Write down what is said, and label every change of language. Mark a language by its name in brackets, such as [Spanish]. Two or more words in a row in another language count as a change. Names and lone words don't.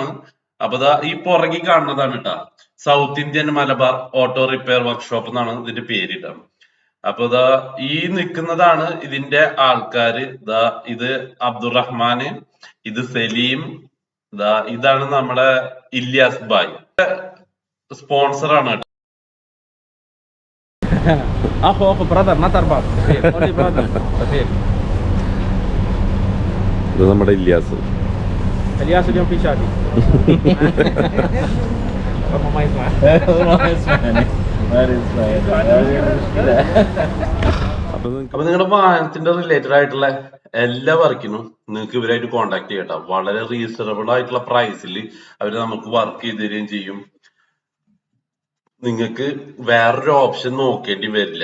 [Malayalam] അപ്പൊ ദാ ഈ പുറകിൽ കാണുന്നതാണ് കേട്ടാ സൗത്ത് ഇന്ത്യൻ മലബാർ ഓട്ടോ റിപ്പയർ വർക്ക്ഷോപ്പ് എന്നാണ് ഇതിന്റെ പേരിട്ടാണ്. അപ്പൊ ഇതാ ഈ നിൽക്കുന്നതാണ് ഇതിന്റെ ആൾക്കാര്. ഇതാ ഇത് അബ്ദുറഹ്മാന്, ഇത് സലീം, ഇതാണ് നമ്മുടെ ഇല്യാസ് ബായ്, സ്പോൺസർ ആണ് കേട്ടോ. [Arabic] اخو برادر ما تربط قولي برادر خفيف. [Malayalam] ഇത് നമ്മുടെ ഇല്യാസ്. [Arabic] الياس اليوم في شادي. ربما ما يسمع. ما يسمعني. [Malayalam] അപ്പൊ നിങ്ങളുടെ വാഹനത്തിന്റെ റിലേറ്റഡ് ആയിട്ടുള്ള എല്ലാ വർക്കിനും നിങ്ങൾക്ക് ഇവരായിട്ട് കോണ്ടാക്ട് ചെയ്യട്ടോ. വളരെ റീസണബിൾ ആയിട്ടുള്ള പ്രൈസിൽ അവര് നമുക്ക് വർക്ക് ചെയ്ത് തരികയും ചെയ്യും. നിങ്ങൾക്ക് വേറൊരു ഓപ്ഷൻ നോക്കേണ്ടി വരില്ല.